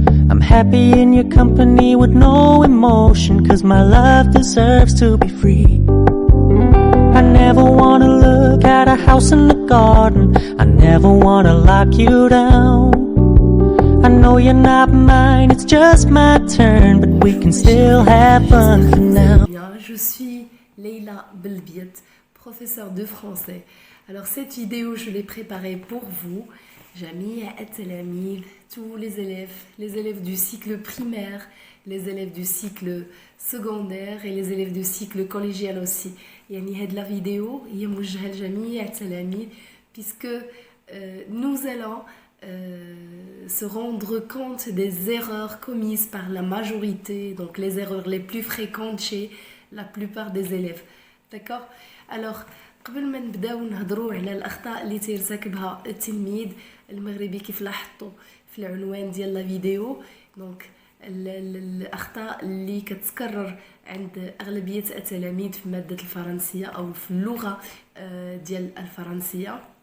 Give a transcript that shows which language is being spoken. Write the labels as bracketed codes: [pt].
[en] I'm happy in your company with no emotion, 'cause my love deserves to be free. I never wanna look at a house in the garden, I never wanna lock you down. I know you're not mine, it's just my turn, but we can still have fun for now. [fr] Bien, je suis Leila Belbiet, professeure de français. Alors cette vidéo, je l'ai préparée pour vous, Jamia et Telamid, tous les élèves du cycle primaire, les élèves du cycle secondaire et les élèves du cycle collégial aussi. [ar] يعني هاد [fr] la vidéo [ar] هي موجهة لجميع التلاميذ [fr] puisque nous allons se rendre compte des erreurs commises par la majorité, donc les erreurs les plus fréquentes chez la plupart des élèves. D'accord? [ar] Alors, قبل ما نبداو نهضروا على الاخطاء اللي تيرتكبها التلميذ المغربي كيف لاحظتوا في العنوان ديال لا فيديو، دونك الاخطاء اللي كتكرر عند اغلبيه التلاميذ في ماده الفرنسيه او في اللغه ديال الفرنسيه.